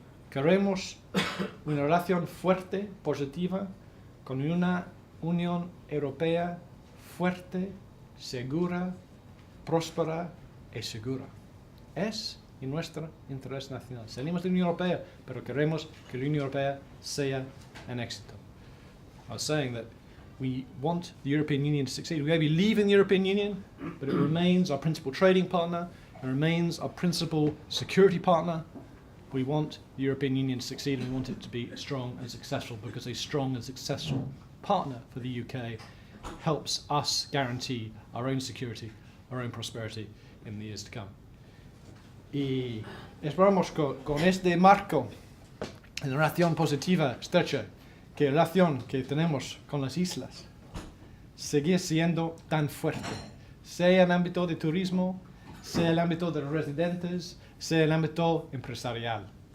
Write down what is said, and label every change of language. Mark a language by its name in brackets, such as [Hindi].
[Spanish] Queremos una relación fuerte, positiva, con una Unión Europea fuerte, segura, próspera y segura. Es en nuestro interés nacional. Salimos de la Unión Europea, pero queremos que la Unión Europea sea un éxito. [English] I was saying that we want the European Union to succeed. We may be leaving the European Union, but it remains our principal trading partner, it remains our principal security partner. We want the European Union to succeed, and we want it to be strong and successful, because a strong and successful partner for the UK helps us guarantee our own security, our own prosperity in the years to come. [Spanish] Y esperamos con este marco de relación positiva, estrecha, que la relación que tenemos con las islas sigue siendo tan fuerte, sea en el ámbito de turismo, sea en el ámbito de los residentes, sea en el ámbito empresarial.